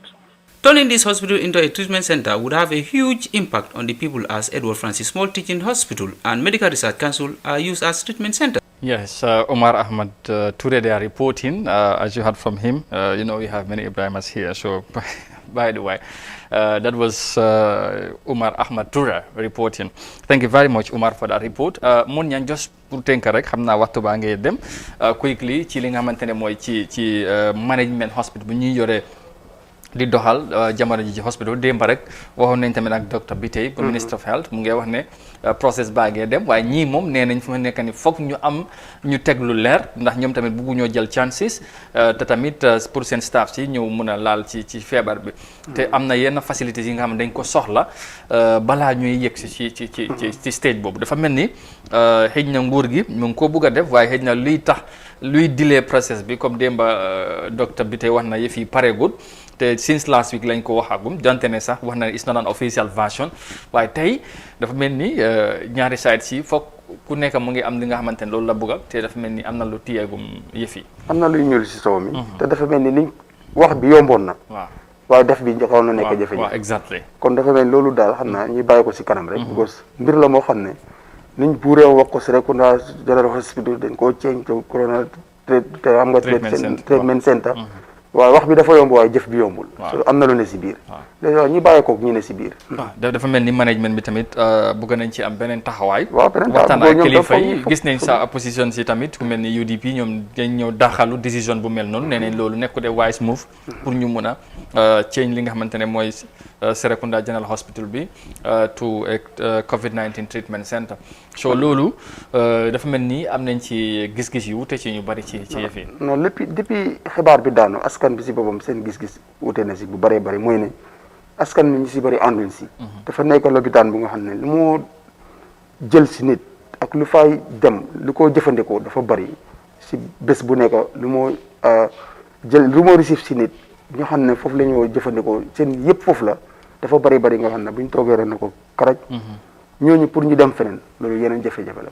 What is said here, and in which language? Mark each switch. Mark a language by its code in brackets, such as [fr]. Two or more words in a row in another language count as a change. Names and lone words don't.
[en] Turning this hospital into a treatment center would have a huge impact on the people, as Edward Francis Small Teaching Hospital and Medical Research Council are used as treatment centers. Yes, Omar Ahmad today they are reporting, as you heard from him. You know, we have many Ibrahimas here, so by the way, that was Omar Ahmad Toure reporting. Thank you very much, Omar, for that report. [wo] Mun ñaan just pour tënk rek xam naa waxtu baa ngay dem quickly ci li nga xamante ne mooy ci [en] management hospital [wo] bu ñuy yore di doxal jamono ji ci hospital démb rek waxoon nañ tamit ak docteur bi tey bu ministre [en] of health [wo] mu ngi wax ne process baa ngee dem waaye ñii moom nee nañ fi ma nekk ni foog ñu am ñu teg lu leer ndax ñoom tamit buggu ñoo jël chances te tamit pour seen staff si ñëw mun a laal ci feebar bi te am na yenn facilités yi nga xam ne dañ ko soxla balaa ñuy yëg si ci stage boobu dafa mel ni xëj na nguur gi mu ngi ko bugg a def waaye xëj na luy delay process bi comme démba docteur bi tey wax na yëf yi pareegul te [en] since last week [wo] lañ ko waxagum donte ne sax wax na [en] it's not an official version [wo] waaye tey dafa mel ni ñaari side si foog ku nekk mu ngi am li nga xamante ne loolu la bëgg te dafa mel ni am na lu tiyeegum yëf yi. am na luy ñuul si soow mi. te dafa mel ni liñ wax bi yomboon na. waaw waaye def bi xaw na nekk jafe-jafe. waaw exactly. kon dafa mel ni loolu daal xam naa ñuy bàyyi ko si kanam rek. because mbir la moo xam ne niñ buuree wax ko si rek Serekunda General Hospital dañ koo [en] change to corona [wo] te xam nga [en] treatment center. [wo] waaw wax bi dafa yomb waaye jëf bi yombul. am na lu ne si biir. waaw ñi bàyyi ko ñu ne si biir. waaw dafa mel ni management bi tamit bëgg nañ ci am beneen taxawaay. waaw beneen waxtaan ak kilifa yi gis nañ sa opposition si tamit ku mel ni UDP ñoom dañ ñëw daxalu décision bu mel noonu nee nañ loolu nekku de [en] wise move [wo] pour ñu mun a change li nga xamante ne mooy Serekunda General Hospital bi [en] to COVID-19 treatment center. [wo] so loolu dafa mel ni am nañ ci gis-gis yu wute ci ñu bari ci yëf yi. non depuis xibaar bi daanu askan bi si boppam seen gis-gis wute na si bu bëree bëri mooy ne askan bi ñu si bëri ànduñ si. dafa nekk lopitaan bu nga xam ne lu moo jël si nit ak lu fay dem lu ko jëfandikoo dafa bëri si bés bu nekk lu moo lu moo receive si nit ñu xam ne foofu la ñoo jëfandikoo seen yëpp foofu la dafa bëri nga xam ne bu ñu toogee ren na ko karaj ñooñu pour ñu dem feneen loolu yeneen jafe-jafe la.